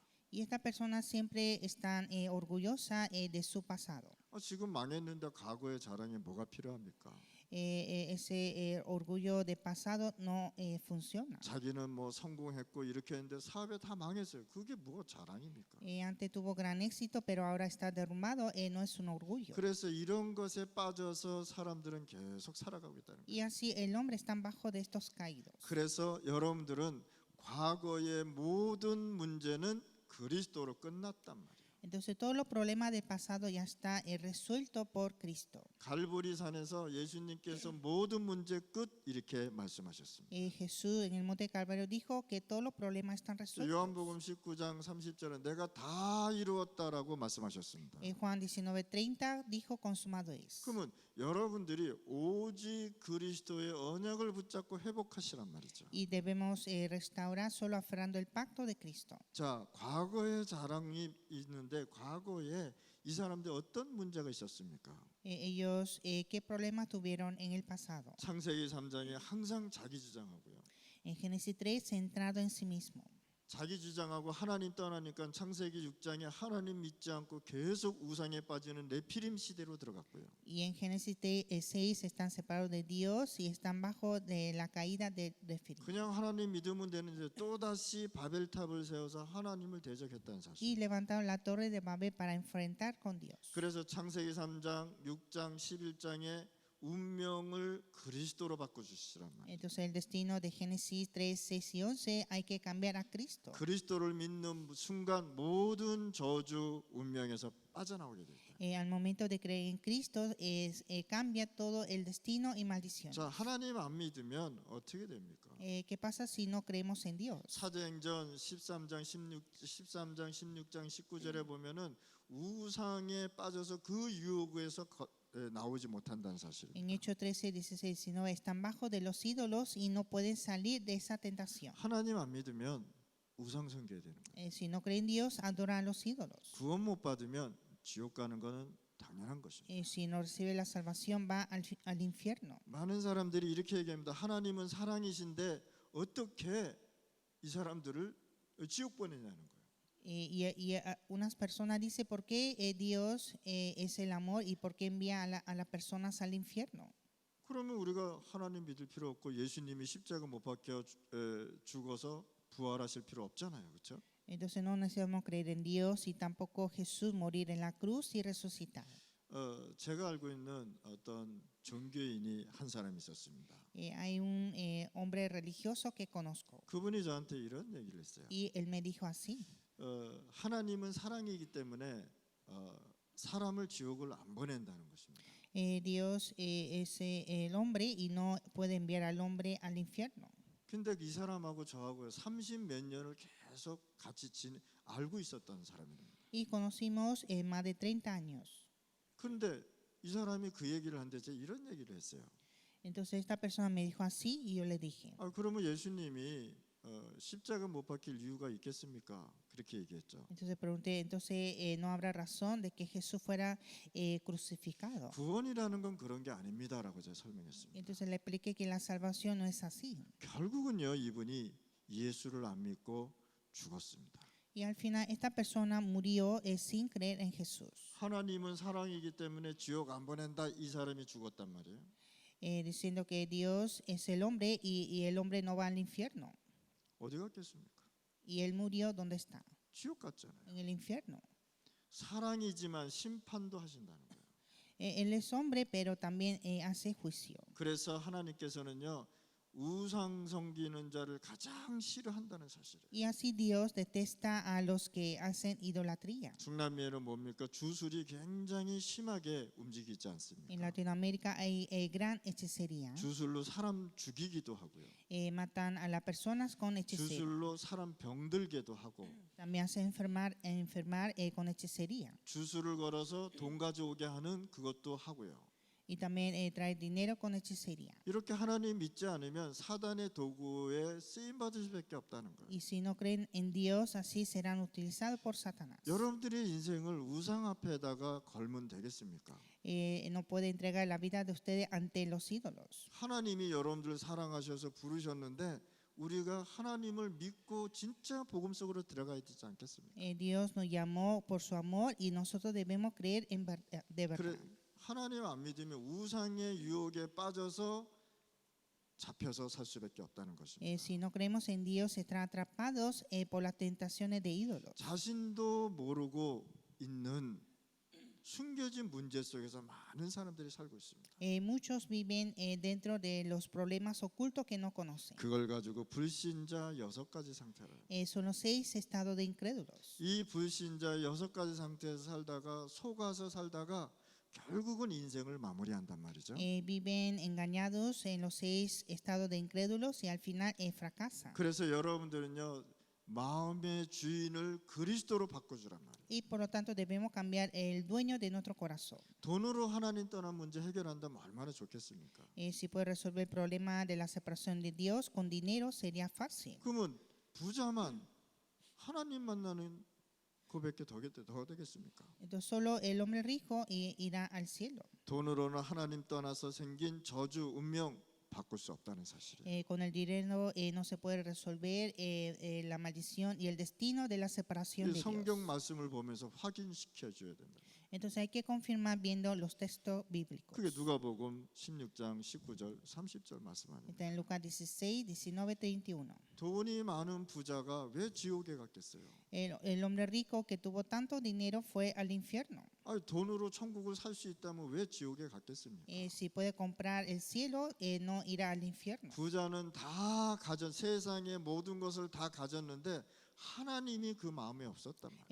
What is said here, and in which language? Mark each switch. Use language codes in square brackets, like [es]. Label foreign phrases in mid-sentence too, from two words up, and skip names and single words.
[es] Y estas personas siempre están orgullosas de su pasado. [ko] 지금 망했는데 과거의 자랑이 뭐가 필요합니까? [es] Ese orgullo de pasado no funciona. [ko] 자기는 뭐 성공했고 이렇게 했는데 사업에 다 망했어요. 그게 뭐가 자랑입니까? [es] Antes tuvo gran éxito, pero ahora está derrumbado. No es un orgullo. [ko] 그래서 이런 것에 빠져서 사람들은 계속 살아가고 있다는 거예요. [es] Y así el hombre está bajo de estos caídos. [ko] 그래서 여러분들은 과거의 모든 문제는 그리스도로 끝났단 말이에요. [es] Entonces todos los problemas del pasado ya está resuelto por Cristo. [ko] 갈보리산에서 예수님께서 모든 문제 끝 이렇게 말씀하셨습니다. [es] Jesús en el monte Calvario dijo que todos los problemas están resueltos. [ko] 요한복음 19장 30절에 내가 다 이루었다라고 말씀하셨습니다. [es] Juan 19:30 dijo consumado es. [ko] 그러면 여러분들이 오직 그리스도의 언약을 붙잡고 회복하시란 말이죠. [es] Y debemos restaurar solo aferrando el pacto de Cristo. [ko] 자, 과거의 자랑이 있는데 과거에 이 사람들 어떤 문제가 있었습니까? [es] Ellos qué problemas tuvieron en el pasado. [ko] 창세기 3장에 항상 자기 주장하고요. [es] En Génesis 3 centrado en sí mismo. [ko] 자기 주장하고 하나님 떠나니까 창세기 6장에 하나님 믿지 않고 계속 우상에 빠지는 네피림 시대로 들어갔고요. [es] Y en Génesis 6 están separados de Dios y están bajo de la caída de Refirim. [ko] 그냥 하나님 믿으면 되는데 또다시 바벨탑을 세워서 하나님을 대적했다는 [es] Y [ko] 사실. [es] levantaron la torre de Babel para enfrentar con Dios. [ko] 그래서 창세기 3장, 6장, 11장에 운명을 그리스도로 바꿔주시란 말이에요. [es] Entonces el destino de Génesis 3, 6 y 11 hay que cambiar a Cristo. [ko] 그리스도를 믿는 순간 모든 저주 운명에서 빠져나오게 됩니다. [es] Al momento de creer en Cristo cambia todo el destino y maldición. [ko] 자, 하나님 안 믿으면 어떻게 됩니까? [es] ¿Qué pasa si no creemos en Dios? [ko] 사도행전 13장 16장 19절에 보면은 우상에 빠져서 그 유혹에서 나오지 못한다는 사실. [es] En Hechos 13, 16, 19 están bajo de los ídolos y no pueden salir de esa tentación. [ko] 하나님 안 믿으면 우상 섬겨야 되는 거예요. [es] Si no creen en Dios, adoran a los ídolos. [ko] 구원 못 받으면 지옥 가는 거는 당연한 것입니다. [es] Si no recibe la salvación, va al infierno. [ko] 많은 사람들이 이렇게 얘기합니다. 하나님은 사랑이신데 어떻게 이 사람들을 지옥 보내냐는 거예요. [es] Unas personas dicen, ¿por qué Dios es el amor y por qué envía a las personas al infierno? [ko] 그러면 우리가 하나님 믿을 필요 없고 예수님이 십자가 못 박혀 죽어서 부활하실 필요 없잖아요. 그렇죠? [es] Entonces no necesitamos creer en Dios y tampoco Jesús morir en la cruz y resucitar. [ko] 제가 알고 있는 어떤 종교인이 한 사람이 있었습니다. [es] Hay un hombre religioso que conozco [ko] 그분이 저한테 이런 얘기를 했어요. [es] y él me dijo así. [ko] 하나님은 사랑이기 때문에 사람을 지옥을 안 보낸다는 것입니다. [es] Dios es el hombre y no puede enviar al hombre al infierno. [ko] 근데 이 사람하고 저하고 30 몇 년을 계속 같이 알고 있었던 사람입니다. [es] Y conocimos más de 30 años. [ko] 그런데 이 사람이 그 얘기를 하는데 제가 이런 얘기를 했어요. [es] Entonces esta persona me dijo así y yo le dije, [ko] 그러면 예수님이 십자가 못 박힐 이유가 있겠습니까? 그렇게 얘기했죠. [es] entonces pregunté, entonces no habrá razón de que Jesús fuera crucificado. [ko] 구원이라는 건 그런 게 아닙니다라고 제가 설명했습니다. [es] Entonces le expliqué que la salvación no es así. [ko] 결국은요, 이분이 예수를 안 믿고 죽었습니다. [es] Y al final esta persona murió sin creer en Jesús. [ko] 하나님은 사랑이기 때문에 지옥 안 보낸다, 이 사람이 죽었단 말이에요. [es] Diciendo que Dios es el hombre y el hombre no va al infierno. [ko] 어디 갔겠습니까? [es] Y él murió, ¿dónde está? [ko] 지옥 갔잖아요. [es] En el infierno. [ko] 사랑이지만 심판도 하신다는 거예요. [es] Él es hombre, pero también hace juicio. [ko] 그래서 하나님께서는요, 우상 섬기는 자를 가장 싫어한다는 사실이에요. [es] Y así Dios detesta a los que hacen idolatría. [ko] 중남미에는 뭡니까? 주술이 굉장히 심하게 움직이지 [es] En [ko] 않습니까? [es] Latinoamérica hay gran hechicería. [ko] 주술로 사람 죽이기도 하고요. [es] Matan a las personas con hechicería. [ko] 주술로 사람 병들게도 하고, [es] También hace enfermar con hechicería. [ko] 주술을 걸어서 돈 가져오게 하는 그것도 하고요. [es] y también traer dinero con hechicería. [ko] 이렇게 하나님 믿지 않으면 사단의 도구에 쓰임 받을 수밖에 없다는 거예요. [es] Y si no creen en Dios, así serán utilizados por Satanás. [ko] 여러분들의 인생을 우상 앞에다가 걸면 되겠습니까? [es] No puede entregar la vida de ustedes ante los ídolos. [ko] 하나님이 여러분들을 사랑하셔서 부르셨는데 우리가 하나님을 믿고 진짜 복음 속으로 들어가야 되지 않겠습니까? [es] Dios nos llamó por su amor y nosotros debemos creer de [ko] 그래, [es] verdad. [ko] 하나님 안 믿으면 우상의 유혹에 빠져서 잡혀서 살 수밖에 없다는 것입니다. [es] Si no creemos en Dios, están atrapados por las tentaciones de ídolos. [ko] 자신도 모르고 있는 숨겨진 문제 속에서 많은 사람들이 살고 있습니다. [es] Muchos viven dentro de los problemas ocultos que no conocen. [ko] 그걸 가지고 불신자 6가지 상태를. [es] Son los 6 estados de incrédulos. [ko] 이 불신자 6가지 상태에서 살다가 속아서 살다가 결국은 인생을 마무리한단 말이죠. [es] Viven engañados en los 6 estados de incrédulos y al final fracasan. [ko] 그래서 여러분들은요 마음의 주인을 그리스도로 바꿔주란 말이에요. [es] Y por lo tanto debemos cambiar el dueño de nuestro corazón. [ko] 돈으로 하나님 떠난 문제 해결한다면 얼마나 좋겠습니까? [es] Si puede resolver el problema de la separación de Dios con dinero sería fácil. [ko] 그러면 부자만 하나님 만나는 그밖에 더 되겠습니까? [es] Entonces solo el hombre rico irá al cielo. [ko] 돈으로는 하나님 떠나서 생긴 저주, 운명 바꿀 수 없다는 사실이에요. [es] Con el dinero no se puede resolver la maldición y el destino de la separación [ko] 이 [es] de [ko] 성경 [es] Dios. [ko] 말씀을 보면서 확인시켜 줘야 된다. [es] Entonces hay que confirmar viendo los textos bíblicos. [ko] 그게 누가복음 16장 19절 30절 말씀 아닙니까? [es] Está en Lucas 16, 19, 31. [ko] 돈이 많은 부자가 왜 지옥에 갔겠어요? [es] El hombre rico que tuvo tanto dinero fue al infierno. [ko] 아니, 돈으로 천국을 살 수 있다면 왜 지옥에 갔겠습니까? [es] Si puede comprar el cielo, no irá al infierno. [ko] 부자는 다 가졌 세상의 모든 것을 다 가졌는데 하나님이 그 마음에 없었단 말이에요.